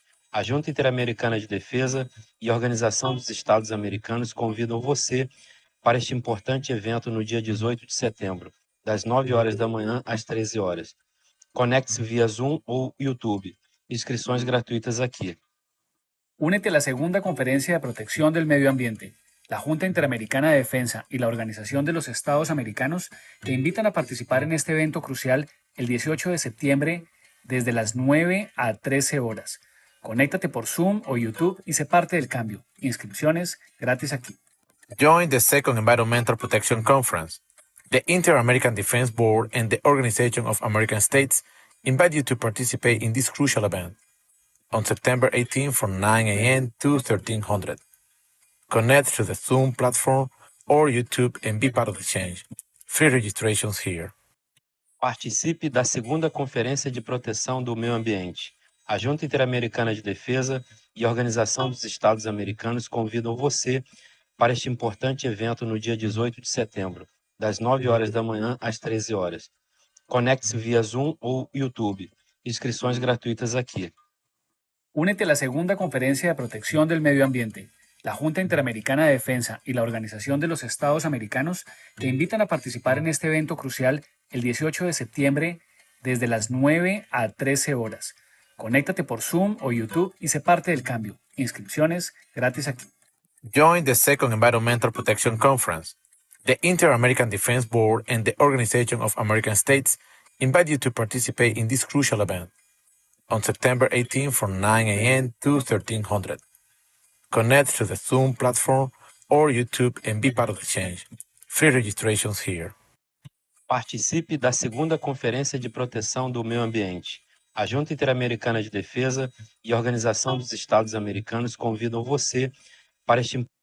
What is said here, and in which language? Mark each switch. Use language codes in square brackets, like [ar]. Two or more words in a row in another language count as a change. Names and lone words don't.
[pt] A Junta Interamericana de Defesa e a Organização dos Estados Americanos convidam você para este importante evento no dia 18 de setembro, das 9 horas da manhã às 13 horas. Conecte-se via Zoom ou YouTube. Inscrições gratuitas aqui. [es] Únete a la segunda Conferencia de Protección del Medio Ambiente. La Junta Interamericana de Defensa y la Organización de los Estados Americanos te invitan a participar en este evento crucial el 18 de septiembre desde las 9 a 13 horas. Conéctate por Zoom o YouTube y sé parte del cambio. Inscripciones gratis aquí. [en] Join the second Environmental Protection Conference. The Inter-American Defense Board and the Organization of American States invite you to participate in this crucial event on September 18 from 9 a.m. to 1300. Connect to the Zoom platform or YouTube and be part of the change. Free registrations here. [pt] Participe da segunda Conferência de Proteção do Meio Ambiente. A Junta Interamericana de Defesa e a Organização dos Estados Americanos convidam você para este importante evento no dia 18 de setembro, das 9 horas da manhã às 13 horas. Conecte-se via Zoom ou YouTube. Inscrições gratuitas aqui. [es] Únete a la segunda Conferencia de Protección del Medio Ambiente. La Junta Interamericana de Defensa y la Organización de los Estados Americanos te invitan a participar en este evento crucial el 18 de septiembre desde las 9 a 13 horas. Conéctate por Zoom o YouTube y sé parte del cambio. Inscripciones gratis aquí. [en] Join the second Environmental Protection Conference. The Inter-American Defense Board and the Organization of American States invite you to participate in this crucial event on September 18 from 9 a.m. to 1300. Connect to the Zoom platform or YouTube and be part of the change. Free registrations here. [pt] Participe da segunda Conferência de Proteção do Meio Ambiente. A Junta Interamericana de Defesa e a Organização dos Estados Americanos convidam você para este